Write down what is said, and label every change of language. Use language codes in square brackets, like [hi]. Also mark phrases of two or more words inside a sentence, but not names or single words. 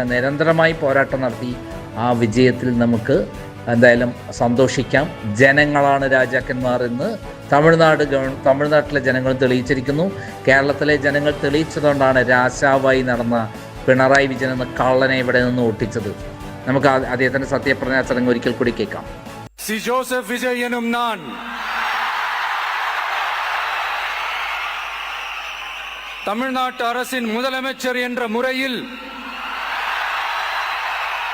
[ml] നിരന്തരമായി പോരാട്ടം നടത്തി ആ വിജയത്തിൽ നമുക്ക് എന്തായാലും സന്തോഷിക്കാം. ജനങ്ങളാണ് രാജാക്കന്മാർ എന്ന് തമിഴ്നാട്ടിലെ ജനങ്ങൾ തെളിയിച്ചിരിക്കുന്നു. കേരളത്തിലെ ജനങ്ങൾ തെളിയിച്ചതുകൊണ്ടാണ് രാജാവായി നടന്ന പിണറായി വിജയൻ എന്ന കള്ളനെ ഇവിടെ നിന്ന് ഒട്ടിച്ചത്. നമുക്ക് അദ്ദേഹത്തിൻ്റെ സത്യപ്രതിജ്ഞാ ചടങ്ങ് ഒരിക്കൽ കൂടി കേൾക്കാം. [ta] சி. ஜோசப் விஜய் எனும் நான் தமிழ்நாட்டு அரசின் முதலமைச்சர் என்ற முறையில்